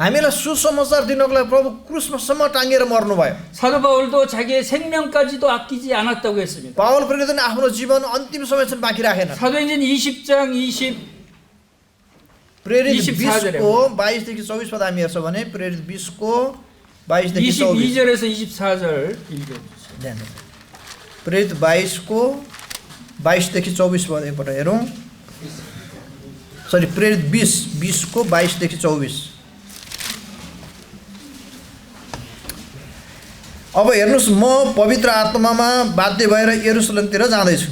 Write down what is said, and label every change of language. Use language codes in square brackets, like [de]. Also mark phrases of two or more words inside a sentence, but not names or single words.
[ne] हामीलाई सुसमाचार दिनको लागि प्रभु क्रुससम्म टाँगेर मर्नुभयो। [ko] 사도 바울도 자기의 생명까지도 아끼지 않았다고 했습니다. [ne] पावल प्रेरितले आफ्नो जीवन अन्तिम समयसम्म बाँकी राखेन। [ko] 사도행전 20장 [ne] प्रेरित [ko] 24 절에 [ne] 20को 22देखि 24 पद हामी हेर्छौँ भने प्रेरित 20को 22देखि 24 [ko] 22절에서 24절 읽어주세요. [ne] ध्यान दिनु। प्रेरित 22को 22देखि 24 पद एकपल्ट हेरौँ। सरी प्रेरित 20 को 22देखि 24। अब हेर्नुहोस्, म पवित्र आत्मामा बाध्य भएर यरुशलेमतिर जाँदैछु।